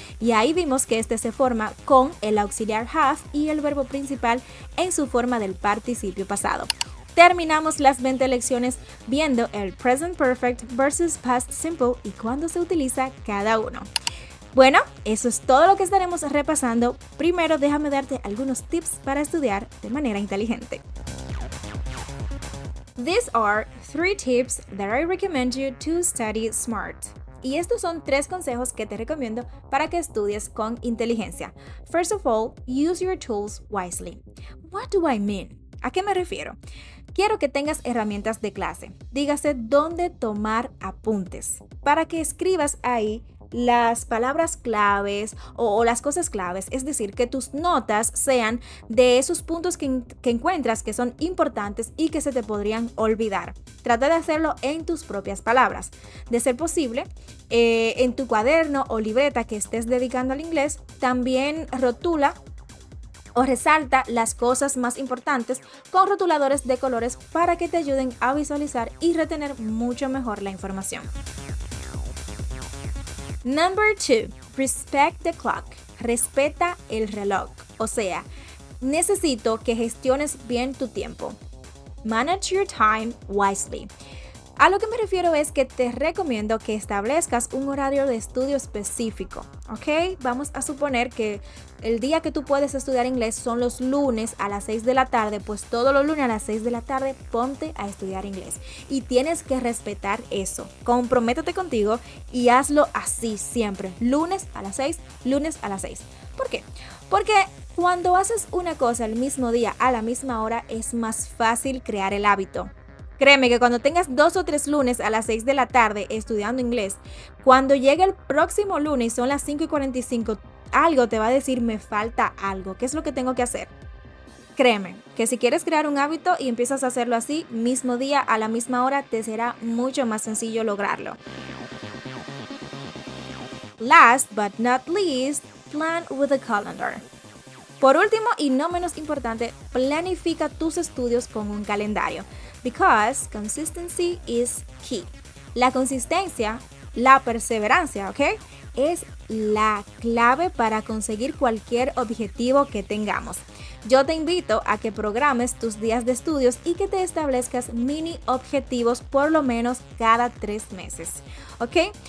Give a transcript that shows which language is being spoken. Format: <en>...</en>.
<es>Y ahí vimos que este se forma con el auxiliar have y el verbo principal en su forma del participio pasado. Terminamos las 20 lecciones viendo el present perfect versus past simple y cuándo se utiliza cada uno. Bueno, eso es todo lo que estaremos repasando. Primero, déjame darte algunos tips para estudiar de manera inteligente.</es> <en>These are 3 tips that I recommend you to study smart.</en> <es>Y estos son 3 consejos que te recomiendo para que estudies con inteligencia.</es> <en>First of all, use your tools wisely. What do I mean?</en> <es>¿A qué me refiero? Quiero que tengas herramientas de clase. Dígase dónde tomar apuntes, para que escribas ahí las palabras claves o las cosas claves, es decir, que tus notas sean de esos puntos que encuentras que son importantes y que se te podrían olvidar. Trata de hacerlo en tus propias palabras. De ser posible, en tu cuaderno o libreta que estés dedicando al inglés, también rotula o resalta las cosas más importantes con rotuladores de colores para que te ayuden a visualizar y retener mucho mejor la información.</es> <en>Number 2. Respect the clock.</en> <es>Respeta el reloj. O sea, necesito que gestiones bien tu tiempo.</es> <en>Manage your time wisely.</en> <es>A lo que me refiero es que te recomiendo que establezcas un horario de estudio específico, ¿ok? Vamos a suponer que el día que tú puedes estudiar inglés son los lunes a las 6 de la tarde, pues todos los lunes a las 6 de la tarde ponte a estudiar inglés. Y tienes que respetar eso. Comprométete contigo y hazlo así siempre. Lunes a las 6, lunes a las 6. ¿Por qué? Porque cuando haces una cosa el mismo día a la misma hora es más fácil crear el hábito. Créeme que cuando tengas 2 o 3 lunes a las 6 de la tarde estudiando inglés, cuando llegue el próximo lunes y son las 5:45, algo te va a decir, me falta algo. ¿Qué es lo que tengo que hacer? Créeme que si quieres crear un hábito y empiezas a hacerlo así, mismo día, a la misma hora, te será mucho más sencillo lograrlo.</es> <en>Last but not least, plan with a calendar.</en> <es>Por último y no menos importante, planifica tus estudios con un calendario.</es> <en>Because consistency is key.</en> <es>La consistencia, la perseverancia, ¿ok? Es la clave para conseguir cualquier objetivo que tengamos. Yo te invito a que programes tus días de estudios y que te establezcas mini objetivos por lo menos cada 3 meses, ¿ok?</es>